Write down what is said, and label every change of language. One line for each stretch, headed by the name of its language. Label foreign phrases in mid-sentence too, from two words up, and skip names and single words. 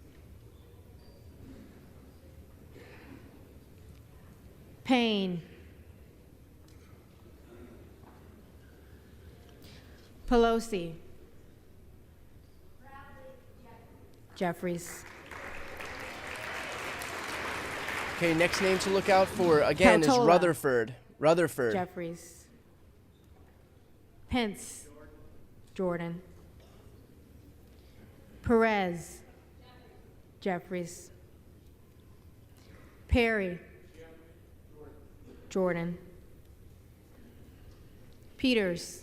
English: Payne. Pelosi. Jeffries. Okay, next name to look out for, again, is Peltola. Rutherford. Rutherford. Jeffries. Pence. Jordan. Perez. Jeffries. Perry. Jordan. Peters.